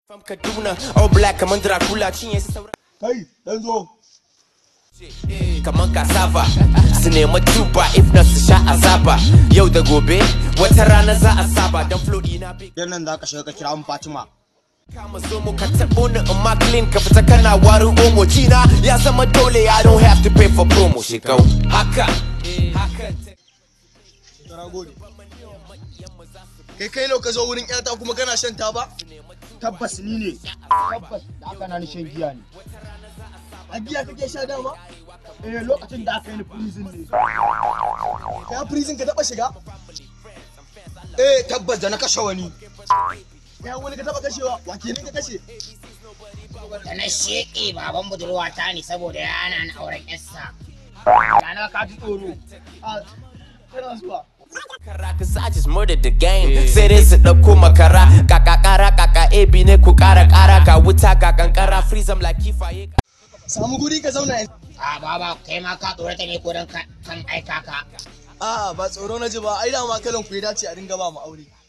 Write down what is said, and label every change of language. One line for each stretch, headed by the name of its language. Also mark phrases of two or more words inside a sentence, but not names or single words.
English: From Kaduna, all black,
Hausa: kaman Dracula, cinye su saura. Kai, dan zo. Kaman cassava, su nemi tuba,
English: if not
Hausa: su sha azaba. Yau da gobe, wata rana za a saba, dan flow ɗina big. Yan nan za ka shiga ka kira mun Fatima. Kama zo mu ka taɓo ni in ma clean, ka fita kana warin omo. Cina ya zama dole,
English: I don't have to pay for promo.
Hausa: Shekau, haka, haka. Na gode. Kai, kai lau ka zo wurin ƴata kuma kana shan taba? Tabbas ni ne. Tabbas da aka na ni shan giya ne. A giya kake sha dama? Eh, lokacin da aka yi ni prison ne. Ka prison ka taɓa shiga? Eh, tabbas da na kashe wani. Ya wani ka taɓa kashewa? Wa kenan ka kashe? Da na sheƙe baban budurwata ne saboda ya hana ni auren ƴarsa. Ya na ka ji tsoro. Ah, kana zuwa. Kara,
English: 'cause I just murdered the game.
Hausa: Sai dai su ɗauko makara. Kaka ƙara, kaka ebi ne ku ƙara ƙara. Ga wuta, ga ƙanƙara.
English: Freeze 'em like kifaye.
Hausa: Samu guri ka zauna yanzu. A, baba, kai ma ka tsorata ne ko don ka, kan aika ka? A, ba tsoro na ji ba. Ai dama kalan ku ya dace a dinga ba mu aure.